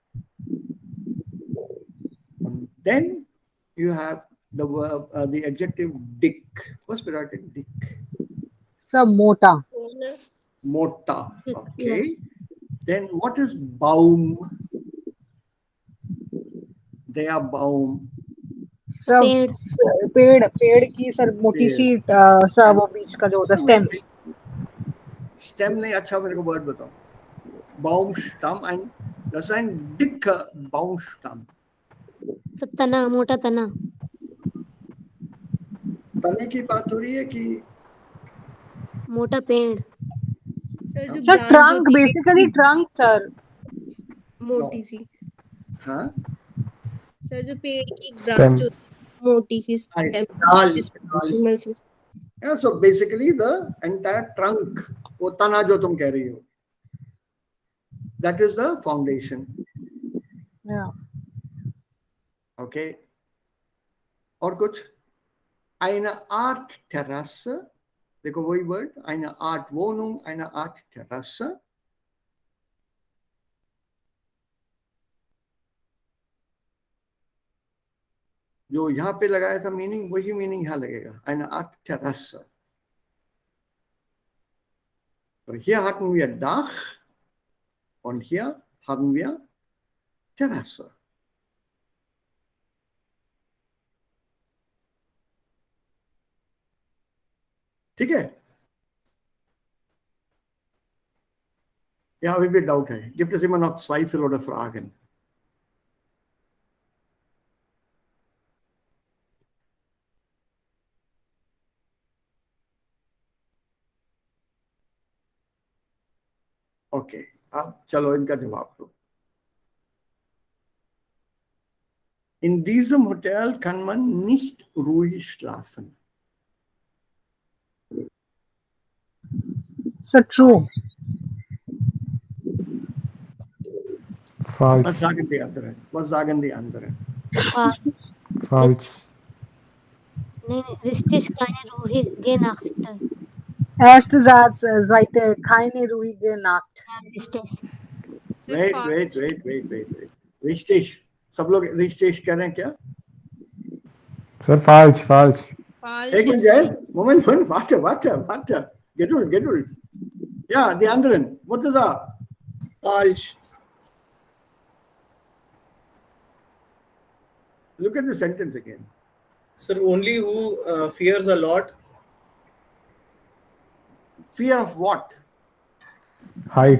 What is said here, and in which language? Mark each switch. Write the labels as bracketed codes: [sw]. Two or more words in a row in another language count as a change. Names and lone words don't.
[en] And then you have the verb, the adjective dick. What's bracket dick? [hi] Sir, mota. [en] Mota. Okay. Then what is Baum? They are Baum. Sir, [hi] पेड़. पेड़ की सर मोटी सी सर वो बीच का जो होता है स्टेम. Stem नहीं, अच्छा मेरे को word बताओ. [de] Baumstamm, das ist ein dicker Baumstamm. [hi] तो तना, मोटा तना. तने की बात हो रही है कि मोटा पेड़. सर जो सर [en] branch ट्रंक, [hi] होती है [en] basically trunk sir. [hi] मोटी सी. हाँ, सर जो पेड़ की एक [en] Stem. [hi] ब्रांच होती है मोटी सी stem, डाल. जिस [en] Yeah, so basically the entire trunk, [hi] वो तना जो तुम कह रही हो, [en] that is the foundation. Yeah. [hi] Okay. और कुछ? [de] Eine Art Terrasse. [hi] देखो वही word, [de] eine Art Wohnung, eine Art Terrasse. [hi] जो यहाँ पे लगाया था मीनिंग, वही मीनिंग यहाँ लगेगा. [de] Eine Art Terrasse. So hier hatten wir Dach und hier haben wir Terrasse. [hi] ठीक है? [de] Ja, wie viel Doubt है? Gibt es immer noch Zweifel oder Fragen? [hi] Okay, अब चलो इनका जवाब दो. [de] In diesem Hotel kann man nicht ruhig schlafen. [en] Sir, true. False. [de] Was sagen die anderen? Was sagen die anderen? [en] False. [de] Nee, richtig keine ruhige Nacht. Erste Satz, zweite, keine ruhige Nacht. Richtig. Wait. Richtig. [hi] सब लोग ऋषिकेश कह रहे हैं क्या? [en] Sir, false, false. Hey, Jay, [de] moment, warte. Geduld. Ja, die anderen. [en] What is that? [de] Falsch. [en] Look at the sentence again. Sir, only who fears a lot. Fear of what? Height.